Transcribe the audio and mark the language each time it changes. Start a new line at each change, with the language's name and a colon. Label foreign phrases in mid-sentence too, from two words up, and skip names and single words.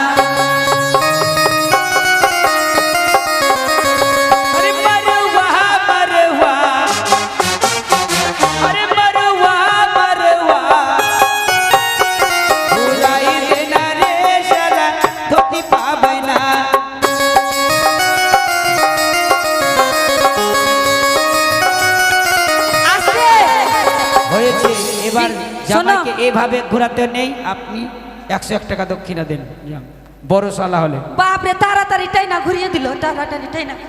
Bhojpuri: अरे मरवा मरवा, अरे मरवा मरवा घुराई देना रे शाला धोती पावेला।
Bangla: আসবে। হয়েছে, এবার শোনো। জামাইকে এইভাবে ঘোরাতে নেই। আপনি 101 টাকা দক্ষিণা দেন। যান। বড় শালা হলে বাপ রে, তাড়াতাড়ি টাই না ঘুরিয়ে দিল, তাড়াতাড়ি টাই না।